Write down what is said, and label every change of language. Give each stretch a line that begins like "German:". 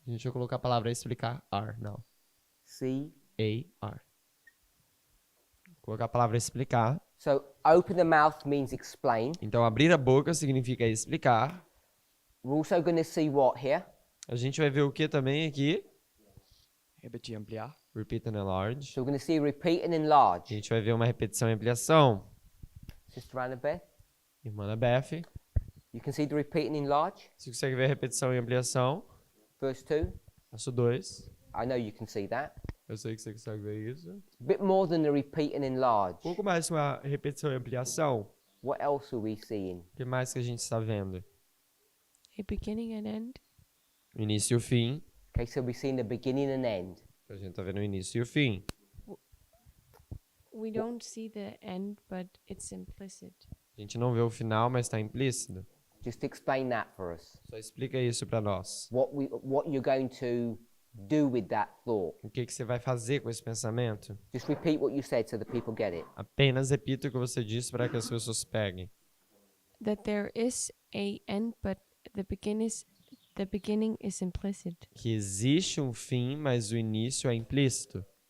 Portuguese: A gente vai colocar a palavra e explicar R, não. C. A R. Colocar a palavra explicar.
English: So open the mouth means explain.
Portuguese: Então abrir a boca significa explicar.
English: We're also going to see what here?
Portuguese: A gente vai ver o que também aqui? Repetir, ampliar.
English: Repeat and enlarge. So we're going to see repeat and
Portuguese: A
English: enlarge.
Portuguese: gente vai ver uma repetição e ampliação.
English: Sister Annabeth,
Portuguese: Irmã Beth,
English: you can see the repeat and enlarge.
Portuguese: você consegue ver a repetição e ampliação?
English: Verse 2.
Portuguese: Verso 2.
English: I know you can see that.
Portuguese: Eu sei que você consegue ver isso.
English: A bit more than the repeat and enlarge.
Portuguese: Um pouco mais uma repetição e ampliação.
English: What else are we seeing?
Portuguese: O que mais que a gente está vendo?
English: A beginning and end.
Portuguese: O início e o fim.
English: Okay, so we're seeing the beginning and end.
Portuguese: A gente está vendo o início e o fim.
English: We don't see the end, but it's implicit.
Portuguese: A gente não vê o final, mas está implícito.
English: Just explain that for us.
Portuguese: Só explica isso para nós.
English: What you're going to do with that thought.
Portuguese: O que você vai fazer com esse pensamento?
English: Just repeat what you said so the people get it.
Portuguese: Apenas repita o que você disse para que as pessoas peguem.
English: That there is a end, but the beginning is implicit.
Portuguese: Que existe um fim, mas o início é implícito.